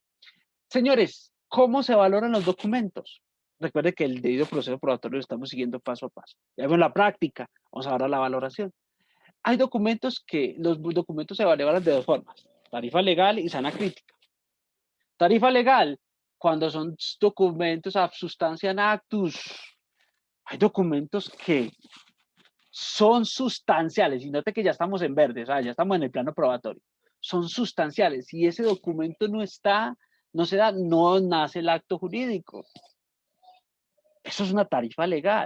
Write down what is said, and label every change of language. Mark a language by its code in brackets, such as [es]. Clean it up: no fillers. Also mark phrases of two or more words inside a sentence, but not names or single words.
[es] Señores, ¿cómo se valoran los documentos? Recuerde que el debido proceso probatorio lo estamos siguiendo paso a paso. Ya vemos la práctica, vamos a ver la valoración. Hay documentos que los documentos se valoran de dos formas, tarifa legal y sana crítica. Tarifa legal, cuando son documentos [la] ab substantiam actus. [es] Hay documentos que son sustanciales, y note que ya estamos en verde, o sea, ya estamos en el plano probatorio. Son sustanciales, si ese documento no está, no se da, no nace el acto jurídico. Eso es una tarifa legal.